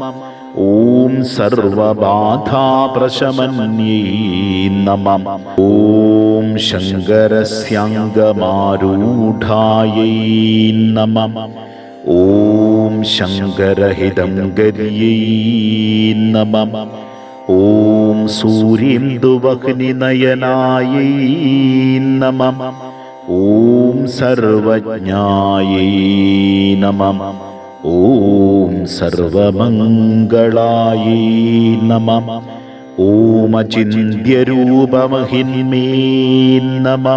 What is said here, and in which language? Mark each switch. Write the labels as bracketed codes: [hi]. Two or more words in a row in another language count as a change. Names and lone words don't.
[sa] ॐ सर्वबाधाप्रशमन्यै नमः। ॐ शङ्करस्याङ्गमारूढायै नमः। ॐ शङ्करहितङ्कर्यै नमः। ॐ സൂരീന്ദുവഹ്നിനയനായൈ നമഃ. ഓം സർവജ്ഞായൈ നമഃ. ഓം സർവമംഗളായൈ നമഃ. ഓം അചിന്ത്യരൂപമഹിന്മേ നമഃ.